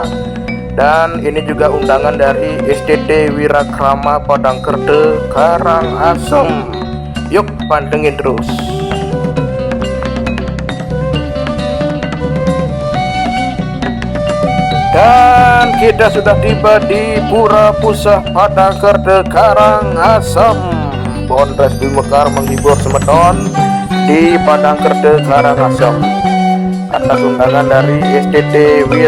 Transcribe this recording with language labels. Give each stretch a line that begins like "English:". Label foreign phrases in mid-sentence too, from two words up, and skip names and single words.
Indonesian: Dan ini juga undangan dari STT Wirakrama Padang Kerte Karangasem. Yuk pantengin terus. Dan kita sudah tiba di Pura Pusah Padang Kerte Karangasem. Bondres Dwi Mekar menghibur semeton di Padang Kerte Karangasem atas undangan dari STT Wirakrama.